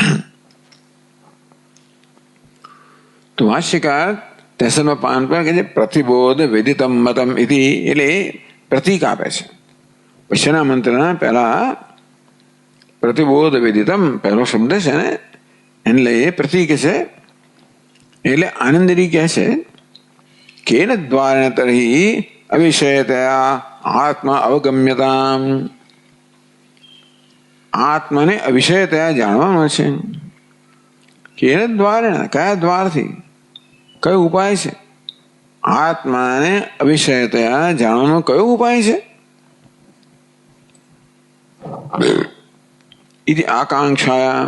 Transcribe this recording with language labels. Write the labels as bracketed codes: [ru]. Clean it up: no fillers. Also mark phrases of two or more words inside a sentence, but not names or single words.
[gu] તો ભાષ્યકાર 63માં પાન પર કે છે [sa] प्रतिबोध विदितम मतम इति, [gu] એટલે પ્રતીક આપે છે. પછીના મંત્રના પહેલા [sa] प्रतिबोध विदितम [gu] પહેલો શબ્દ છે ને, એટલે એ પ્રતીક છે. એટલે આનંદરી કહે છે [sa] केन द्वारेण तर्हि अविषयतया आत्मा अवगम्यताम. [gu] આત્માને અવિષયતયા જાણવાનો છે. [sa] केन द्वारेण, [gu] કયા દ્વારથી, કયો ઉપાય છે? આત્માને અવિષયતયા જાણવાનો કયો ઉપાય છે? [sa] इति आकांक्षाया.